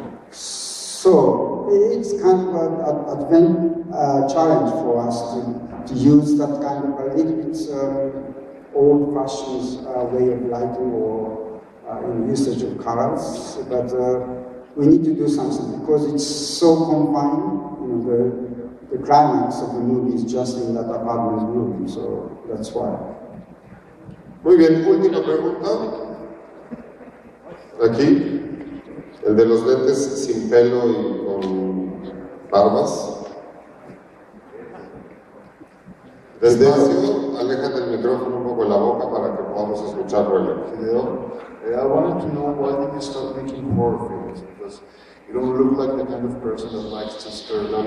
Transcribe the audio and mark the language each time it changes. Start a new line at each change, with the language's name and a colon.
English: So it's kind of an challenge for us to use that kind of a little bit old-fashioned way of lighting or in usage of colors, but we need to do something because it's so confined. The climax of the movie is just in that apartment room, so that's why.
Spanish: Muy bien, última pregunta. Aquí, el de los lentes sin pelo y con barbas. Despacio, aléjate el micrófono un poco de la boca para que podamos escucharlo.
English: Hideo, I wanted to know why did you start making horror films? Because you don't look like the kind of person that likes to stir.